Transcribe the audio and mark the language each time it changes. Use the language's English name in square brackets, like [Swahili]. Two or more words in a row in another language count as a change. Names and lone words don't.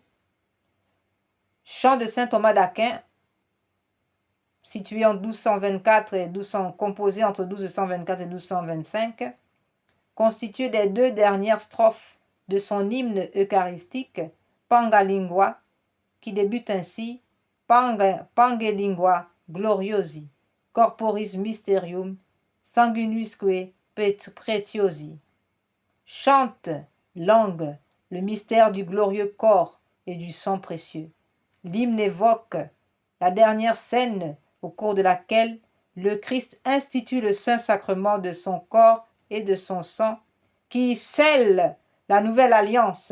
[French] chant de saint Thomas d'Aquin, situé en 1224 et 1200, composé entre 1224 et 1225, constitué des 2 dernières strophes de son hymne eucharistique, Pangalingua, qui débute ainsi, [Latin] Pangelingua gloriosi, corporis mysterium, sanguinisque pretiosi. [French] Chante, langue, le mystère du glorieux corps et du sang précieux. L'hymne évoque la dernière scène au cours de laquelle le Christ institue le saint sacrement de son corps et de son sang, qui scelle la nouvelle alliance.